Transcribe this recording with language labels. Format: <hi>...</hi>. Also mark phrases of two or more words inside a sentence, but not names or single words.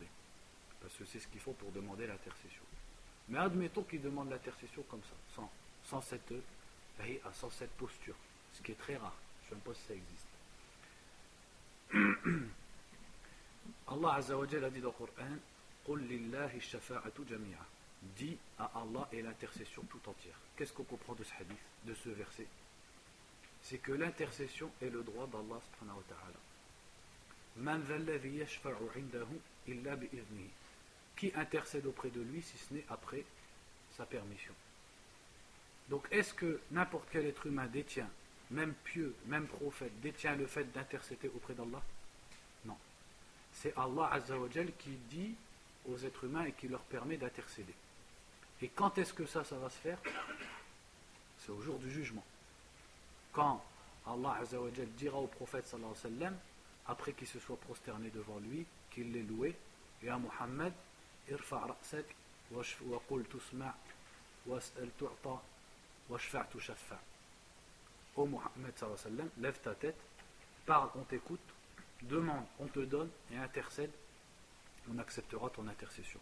<fr>Parce que c'est ce qu'il faut pour demander l'intercession. Mais admettons qu'il demande l'intercession comme ça, sans cette posture, ce qui est très rare. Je ne sais même pas si ça existe. Allah</fr> <ar>عز وجل</ar> <fr>a dit dans le Coran,</fr> <ar>قل لله الشفاعة جميعا.</ar> <fr>Dis à Allah et l'intercession tout entière. Qu'est-ce qu'on comprend de ce hadith, de ce verset? C'est que l'intercession est le droit d'Allah</fr> <ar>سبحانه وتعالى. من ذا الذي يشفع عنده إلا بإذنه.</ar> <fr>Qui intercède auprès de lui si ce n'est après sa permission? Donc est-ce que n'importe quel être humain détient, même pieux, même prophète, détient le fait d'intercéder auprès d'Allah? Non. C'est Allah</fr> <ar>عز وجل</ar> <fr>qui dit aux êtres humains et qui leur permet d'intercéder. Et quand est-ce que ça va se faire? C'est au jour du jugement. Quand Allah</fr> <ar>عز وجل</ar> <fr>dira au prophète</fr> <ar>صلى الله عليه وسلم,</ar> <fr>après qu'il se soit prosterné devant lui, qu'il l'ait loué,</fr> <ar>يا محمد ارفع رأسك وقل تسمع وسل تعط واشفع تشفع'. Ô Muhammad صلى الله عليه وسلم,</ar> <fr>lève ta tête, parle, on t'écoute, demande, on te donne et intercède, on acceptera ton intercession.</fr>